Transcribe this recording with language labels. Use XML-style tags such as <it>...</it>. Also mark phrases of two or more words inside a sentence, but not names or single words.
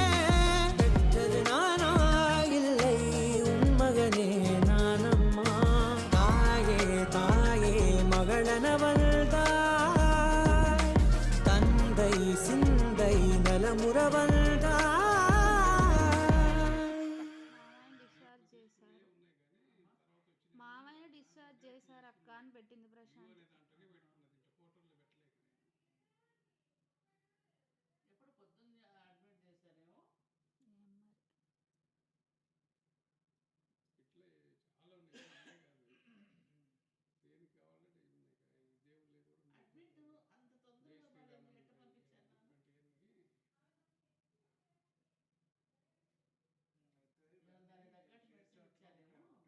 <ta>பெற்றது நானா இல்லை உன் மகனே நானம்மா. தாயே தாயே மகளன வந்தாய், தந்தை சிந்தை நலமுற வந்தாய்.</ta> <te>మామయ్య డిశ్చార్జ్ చేశారు అక్క అని పెట్టింది ప్రశాంత్. ఎప్పుడు పొద్దున్న అడ్మిట్ చేశారేమో అడ్మిట్ అంత తొందరగా బాగాలేదు ఎట్ట పంపించాను దానికి తగ్గట్టు మెడిసిన్ ఇచ్చారేమో.</te>